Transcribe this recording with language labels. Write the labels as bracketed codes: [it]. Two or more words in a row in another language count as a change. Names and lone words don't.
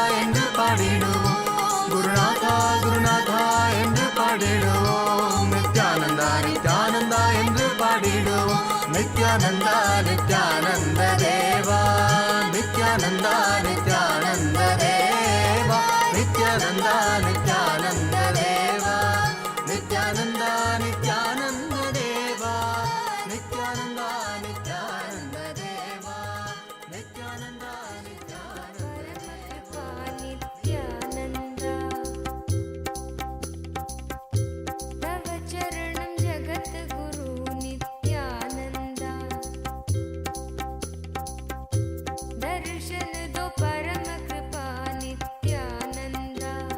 [ta] என்று பாடிடுவோம் குருநாத குருநாத என்று பாடிடுவோம் நித்யானந்தா நித்யானந்தா என்று பாடிடுவோம் நித்யானந்தா நித்யானந்த தேவா நித்யானந்தா நித்யானந்த தேவா நித்யானந்தா நித்யானந்த தேவா நித்யானந்தா நித்யானந்த தேவா நித்யானந்தா நித்யானந்த தேவா நித்யானந்தா [sa] नित्यानंदा तव चरणं जगत गुरु नित्यानंदा [hi] दर्शन दो [sa] परम कृपा नित्यानंदा